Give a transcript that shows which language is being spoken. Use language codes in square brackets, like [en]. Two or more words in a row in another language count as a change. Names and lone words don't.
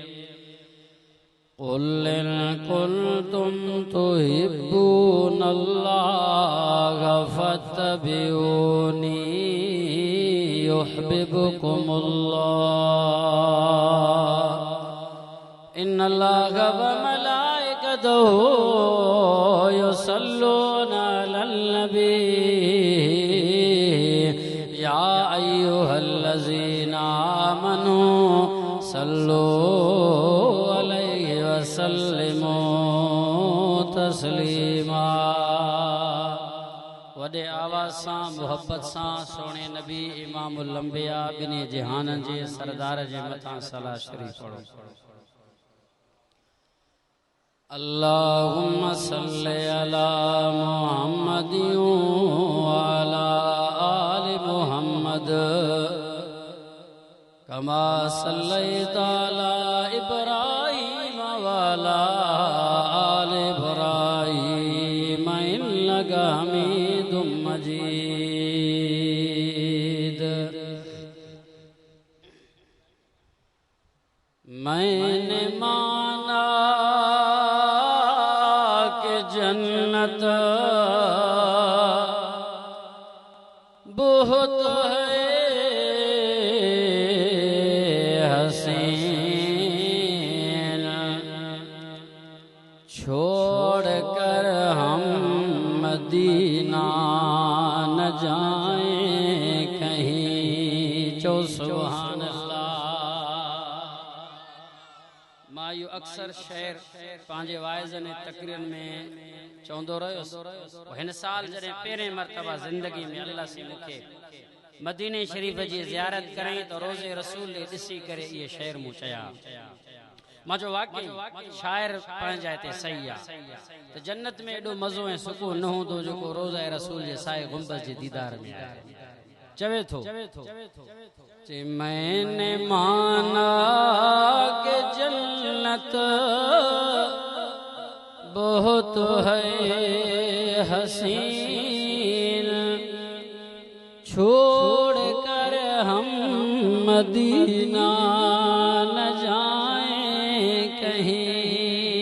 [ar] قل إن كنتم تحبون الله فاتبعوني يحببكم الله. إن الله وملائكته يصلون على النبي يا أيها الذين آمنوا صلوا عليه وسلموا تسليما. [sd] वॾे आवाज़ सां मुहब्बत सां सोणे नबी [ar] إمام الأنبياء [sd] बिनी जहाननि जे सरदार जे मथां सलाह शरीफ़ पढ़ो। [ar] اللهم صل على محمد وعلى آل محمد كما صليت على إبراهيم وعلى آل إبراهيم إنك حميد مجيد. [ur] میں نے مانا کہ جنت بہت ہے حسیں, چھوڑ کر ہم مدینہ نہ جائیں کہیں. [ar] चो سبحان الله. [sd] मायू अक्सर शेर पांजे वाइज़न ऐं तकरीरन में चवंदो रहियो। हिन साल जॾहिं पहिरें मरतबा ज़िंदगी में अल्लाह से मूंखे मदीने शरीफ़ जी ज़ियारत करें तो रोज़े रसूल ॾिसी करे इहे शेर मूं चया। मां जो वाकई शाइर पंहिंजा हिते सही आहे त जन्नत में एॾो मज़ो ऐं सुकून न हूंदो जेको रोज़ा रसूल जे साए गुंबद जे दीदार में आहे। चवे थो [ur] کہ میں نے مانا کہ جنت بہت ہے حسیں، چھوڑ کر ہم مدینہ نہ جائیں کہیں.